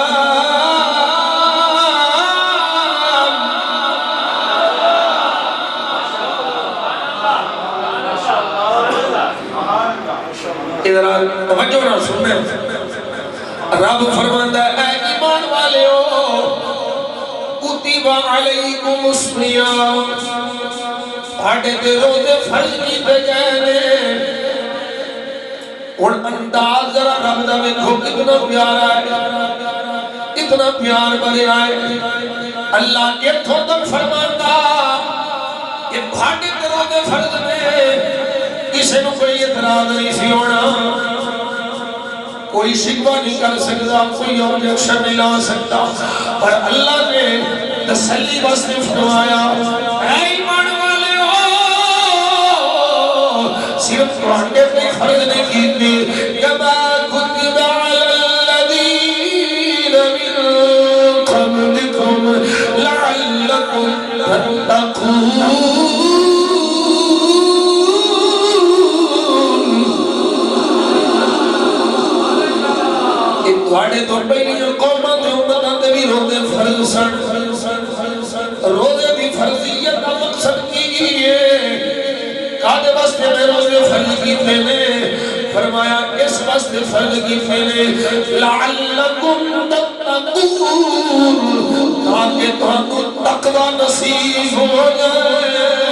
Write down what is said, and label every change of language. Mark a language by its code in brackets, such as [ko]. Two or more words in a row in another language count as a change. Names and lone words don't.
[pa] توجہ نہ سنیں، رب فرماتا ہے اے ایمان والےو [ar] کتب علیکم الصیام، [pa] ہاڈے تے روزے فرض کیتے گئے نے۔ ہن انداز ذرا رب دا ویکھو کتنا پیارا ہے، اتنا پیار بھرا ہے۔ اللہ اتھوں تک فرماتا کہ ہاڈے تے روزے فرض نے، کسی نے کوئی اعتراض نہیں سی ہونا، کوئی شکوہ نہیں کر سکتا، کوئی آبجیکشن نہیں لا سکتا، پر اللہ نے تسلی واسطے فرمایا اے ایمان والے ہو صرف تواڈے تے فرض نہیں کیتے [ar] کما کتب علی الذین من قبلکم لعلکم تتقون [pa] تواڈے تو پہلی قوماں تے امتاں تے بھی روزے فرض سن روزے دی فرضیت کا مقصد کی ہے کادے واسطے میں روزے فرض کیتے نے فرمایا اس واسطے فرض کیتے نے [ar] لعلکم تتقون [pa] تاکہ تانوں تقوی نصیب ہو جائے